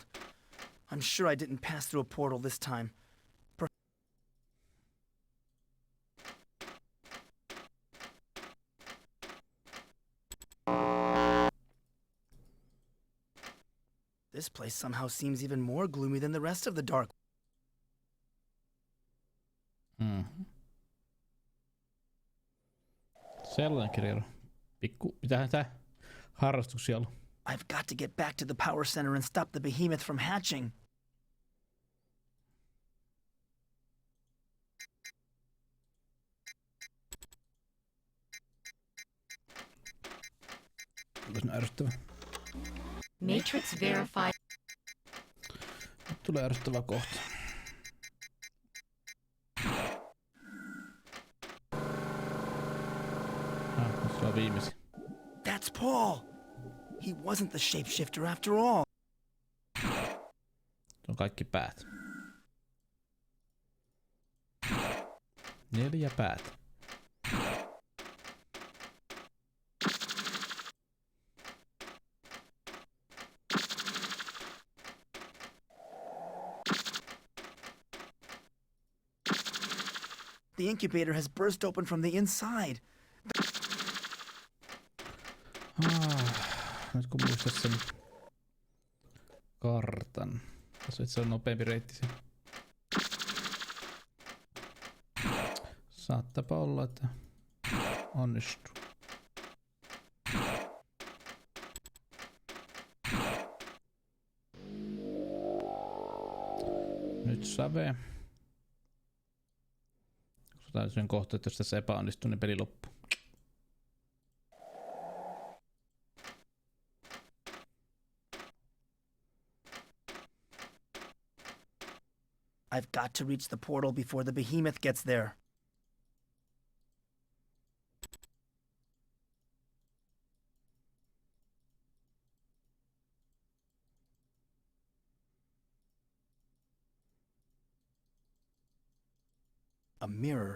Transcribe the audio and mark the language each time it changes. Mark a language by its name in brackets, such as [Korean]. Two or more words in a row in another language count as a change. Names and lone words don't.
[English] I'm sure I didn't pass through a portal this time. This place somehow seems even more gloomy than the rest of the Dark. [Finnish] Sellainen kirja. Mitähän tää harrastuksia ollut? [English] I've got to get back to the power center and stop the behemoth from hatching. [Finnish] Onko se ärsyttävä? [English] Matrix verified. [Finnish] Nyt tulee ärsyttävä kohta. Se on viimeisin. [English] That's Paul! He wasn't the shapeshifter after all. [Finnish] Se on kaikki päät. 4 päät. [English] The incubator has burst open from the inside. [Finnish] Nyt kun muistat sen kartan. Tässä itse on nopeampi reitti siinä. Saattaapa olla, että onnistuu. Nyt save. Katsotaan sen kohta, että jos tässä epäonnistuu, niin peli loppuu. [English] I've got to reach the portal before the behemoth gets there. A mirror.